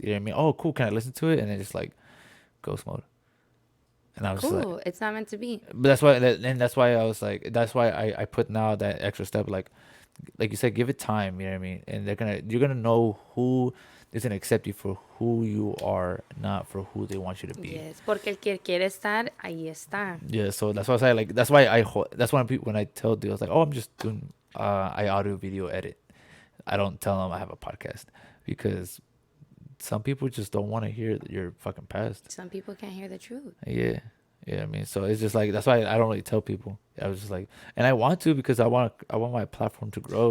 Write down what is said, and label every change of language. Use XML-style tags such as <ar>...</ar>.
<en>You know what I mean? Oh, cool. Can I listen to it? And then just like ghost mode. And I was just like, Cool. It's not meant to be. but that's why I was like, that's why I put now that extra step, like you said, give it time. You know what I mean? And you're gonna know who is gonna accept you for who you are, not for who they want you to be. Yes.</en> <es>Porque el que quiere estar, ahí está.</es> <en>Yeah. So that's why I say like that's why that's why when I tell dudes like, oh, I'm just doing I audio video edit. I don't tell them I have a podcast because some people just don't want to hear your fucking past. Some people can't hear the truth. Yeah. Yeah, I mean, so it's just like that's why I don't really tell people. I was just like, and I want to because I want my platform to grow.</en>